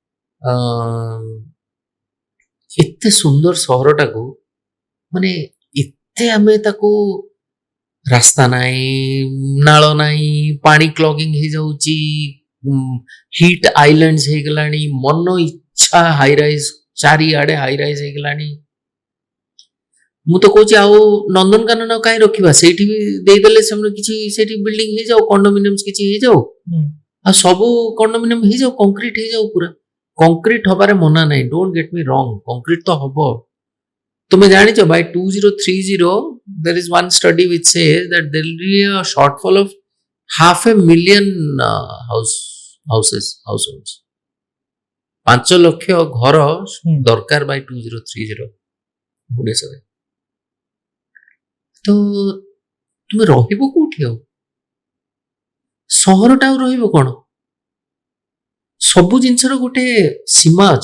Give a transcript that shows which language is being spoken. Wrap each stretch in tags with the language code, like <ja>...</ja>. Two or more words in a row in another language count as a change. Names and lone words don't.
<or>ଏତେ ସୁନ୍ଦର ସହରଟାକୁ ମାନେ ଏତେ ଆମେ ତାକୁ ରାସ୍ତା ନାହିଁ ନାଳ ନାହିଁ ପାଣି କ୍ଲଗିଂ ହେଇଯାଉଛି</or> <en>heat islands</en> <or>ହେଇଗଲାଣି ମନ ଇଚ୍ଛା ହାଇରାଇଜ ଚାରିଆଡେ ହାଇରାଇଜ ହେଇଗଲାଣି ମୁଁ ତ କହୁଛି ଆଉ ନନ୍ଦନକାନନ କାହିଁ ରଖିବା ସେଇଠି ବି ଦେଇଦେଲେ ସେମାନେ କିଛି ସେଇଠି ବିଲ୍ଡିଂ ହେଇଯାଉ କଣ୍ଡୋମିନିୟମ୍ସ କିଛି ହେଇଯାଉ ହୁଁ ଆଉ ସବୁ କଣ୍ଡୋମିନିୟମ ହେଇଯାଉ କଂକ୍ରିଟ ହେଇଯାଉ ପୁରା କଂକ୍ରିଟ ହବାରେ ମନା ନାହିଁ</or> <en>don't get me wrong</en> <or>କଂକ୍ରିଟ ତ ହବ ତୁମେ ଜାଣିଛ</or> <en>by 2030 there is one study which says that there will be a shortfall of 500,000 households</en> <or>5 ଲକ୍ଷ ଘର ଦରକାର</or> <en>by 2030</en> <or>ଭୁବନେଶ୍ୱରରେ। ତ ତୁମେ ରହିବ କୋଉଠି ଆଉ? ସହରଟା ଆଉ ରହିବ କଣ? ସବୁ ଜିନିଷର ଗୋଟେ ସୀମା ଅଛି,</or>